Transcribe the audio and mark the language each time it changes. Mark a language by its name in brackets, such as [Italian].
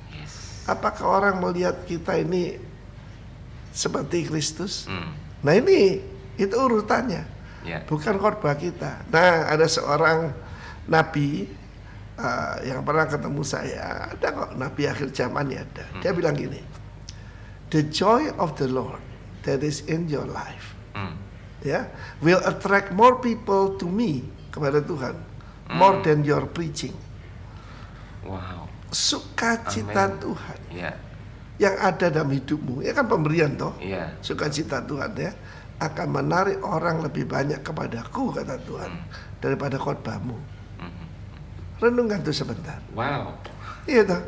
[English] Yes. [Indonesian] Apakah orang melihat kita ini seperti Kristus? Hmm. Nah ini, itu urutannya. Ya. Bukan khotbah kita. Nah ada seorang nabi yang pernah ketemu saya. Ada kok, nabi akhir zaman ya ada. Dia bilang gini, [English] the joy of the Lord that is in your life, ya, will attract more people to me, [Indonesian] kepada Tuhan, [English] more than your preaching. Wow. [Indonesian] Sukacita Amen. Tuhan Iya. yang ada dalam hidupmu, ya kan pemberian toh. Iya. Sukacita Tuhan ya akan menarik orang lebih banyak kepadaku, kata Tuhan, daripada khotbahmu. Renungkan tuh sebentar. Wow. Iya toh.